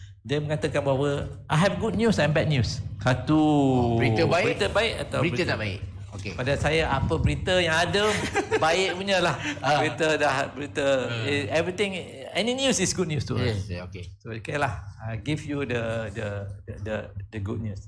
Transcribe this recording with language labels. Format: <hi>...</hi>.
<ms>Dia mengatakan bahawa</ms> <en>I have good news and bad news.</en> <ms>Satu berita baik atau berita tak baik. Okay. Pada saya apa berita yang ada baik punya lah.</ms> <en>Berita everything, any news is good news to us. Yes, okay. So okay lah, I give you the good news.</en>